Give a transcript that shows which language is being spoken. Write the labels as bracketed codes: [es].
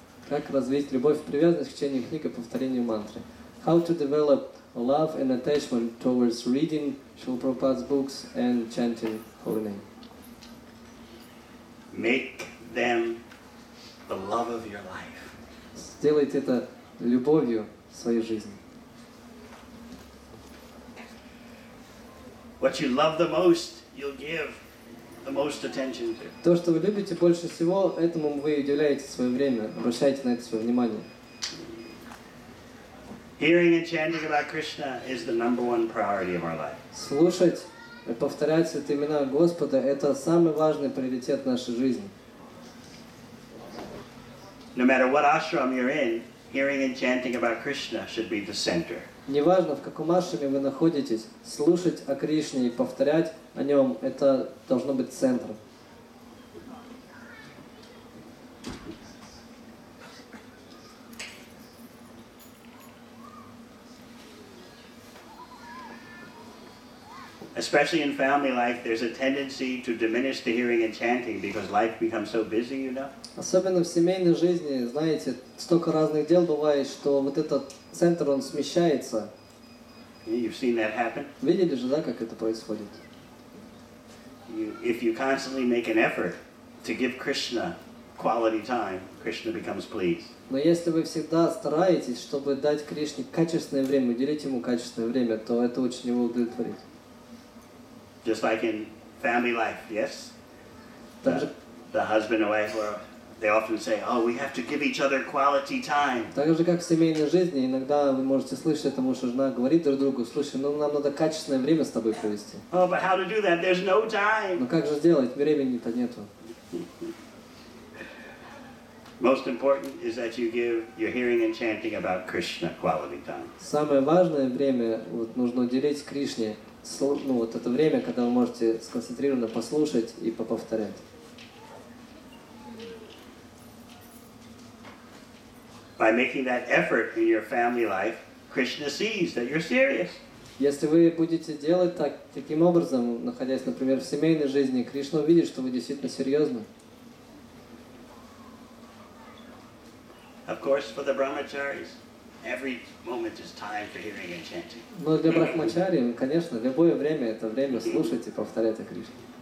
[ru] Как развить любовь и привязанность к чтению книг и повторению мантры? [en] How to develop love and attachment towards reading Srila Prabhupada's books and chanting holy name? Make them the love of your life. [ru] Сделайте это любовью в своей жизни. [en] What you love the most, you'll give the most attention to. [ru] То, что вы любите больше всего, этому вы уделяете свое время, обращайте на это свое внимание. [en] Hearing and chanting about Krishna is the number one priority of our life. [ru] Слушать и повторять святые имена Господа – это самый важный приоритет нашей жизни. [en] No matter what ashram you're in, hearing and chanting about Krishna should be the center. [ru] Неважно, в каком ашраме вы находитесь, слушать о Кришне и повторять о нем – это должно быть центром. [en] Especially in family life, there's a tendency to diminish the hearing and chanting because life becomes so busy, you know. [ru] Особенно в семейной жизни, знаете, столько разных дел бывает, что вот этот центр, он смещается. [en] You've seen that happen. [ru] Видели же, да, как это происходит? [en] If you constantly make an effort to give Krishna quality time, Krishna becomes pleased. [ru] Но если вы всегда стараетесь, чтобы дать Кришне качественное время, уделить ему качественное время, то это очень его удовлетворит. [en] Just like in family life, yes? The husband and wife, they often say, oh, we have to give each other quality time. [ru] Так же, как в семейной жизни, иногда вы можете слышать, это муж и жена говорит друг другу, слушай, нам надо качественное время с тобой провести. [en] Oh, but how to do that? There's no time. [ru] Но как же сделать? Времени-то нету. [en] Most important is that you give your hearing and chanting about Krishna quality time. [ru] Самое важное время нужно уделить Кришне. Вот это время, когда вы можете сконцентрированно послушать и поповторять. [en] By making that effort in your family life, Krishna sees that you're serious. [ru] Если вы будете делать таким образом, находясь, например, в семейной жизни, Кришна увидит, что вы действительно серьезны. [en] Of course, for the brahmacharis, every moment is time for hearing and chanting. [ru] Но для брахмачари, конечно, любое время — это время слушать и повторять о Кришне.